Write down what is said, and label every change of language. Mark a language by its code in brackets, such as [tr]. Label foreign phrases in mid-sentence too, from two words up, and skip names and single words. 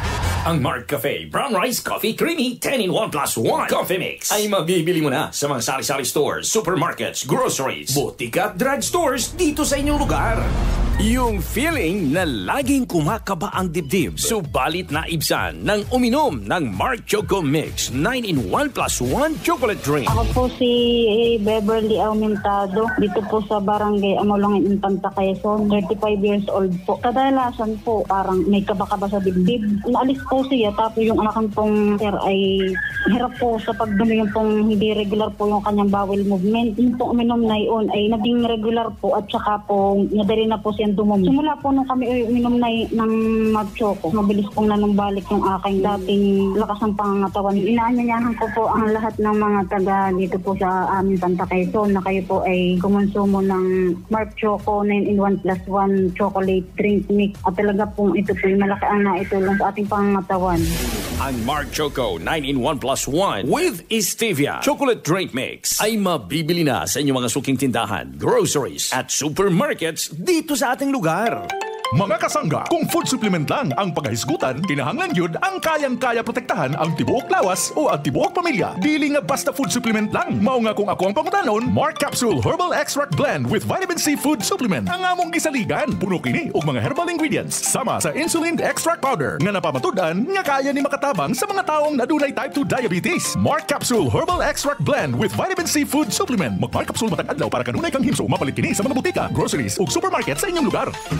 [tl] Ang Mark Cafe Brown Rice Coffee Creamy 10-in-1 + 1 Coffee Mix ay mabibili mo na sa mga sari-sari stores, supermarkets, groceries, butika at drugstores dito sa inyong lugar. Yung feeling na laging kumakaba ang dibdib, subalit na ibsan ng uminom ng Mark Choco Mix 9-in-1 + 1 chocolate drink. Ako po si Beverly Aumentado, dito po sa Barangay Amolongin, Infanta, Quezon, 35 years old po. Kadalasan po parang may kaba-kaba sa dibdib. Naalis po siya, tapos yung anak pong sir ay hirap po sa pagdumi, yung pong hindi regular po yung kanyang [en] bowel movement. [tl] Yung pong uminom na yun ay naging regular po at saka po nadali na po siya dumumi. Simula po nung kami uminom na ng Mark Choco, mabilis pong nanumbalik yung aking dating lakas ng pangangatawan. Inaanyayahan ko po ang lahat ng mga taga dito po sa aming Santa Quezon na kayo po ay kumonsumo ng Mark Choco 9-in-1 + 1 chocolate drink mix. At talaga pong ito po yung malaki ang naitulong sa ating pangangatawan. Ang Mark Choco 9-in-1 + 1 with Stevia Chocolate Drink Mix ay mabibili na sa inyong mga suking tindahan, groceries at supermarkets dito sa ating lugar. [ceb] Mga kasangga, kung [en] food supplement [ceb] lang ang pagkahisgutan, kinahanglan yun ang kayang-kaya protektahan ang tibuok lawas o ang tibuok pamilya. Dili nga basta [en] food supplement [ceb] lang. Mao nga kung ako ang pangutanon, Mark Capsule Herbal Extract Blend with Vitamin C Food Supplement. Ang among gisaligan, puno kini og mga [en] herbal ingredients [ceb] sama sa [en] insulin extract powder [ceb] nga napamatud-an nga kaya ni makatabang sa mga taong nadunay [en] type 2 diabetes. [ceb] Mark Capsule Herbal Extract Blend with Vitamin C Food Supplement. Mag-Mark Capsule matag adlaw para kanunay kang himso. Mapalit kini sa mga butika, groceries ug supermarket sa inyong lugar.